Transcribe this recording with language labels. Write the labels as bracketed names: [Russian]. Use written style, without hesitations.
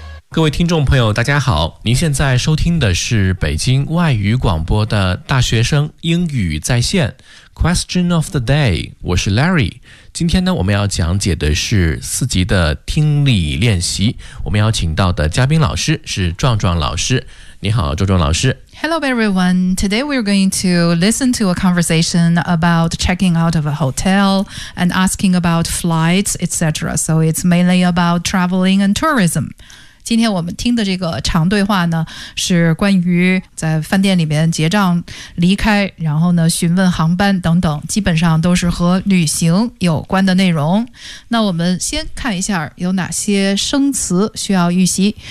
[Chinese] 各位听众朋友大家好，您现在收听的是北京外语广播的大学生英语在线 Question of the day， 我是 Larry。今天呢，我们要讲解的是四级的听力练习，我们邀请到的嘉宾老师是壮壮老师。你好，壮壮老师。 [English] Hello everyone, today we're going to listen to a conversation about checking out of a hotel and asking about flights, etc. So it's mainly about traveling and tourism. [Chinese] 今天我们听的这个长对话呢，是关于在饭店里面结账离开，然后呢询问航班等等，基本上都是和旅行有关的内容。那我们先看一下有哪些生词需要预习。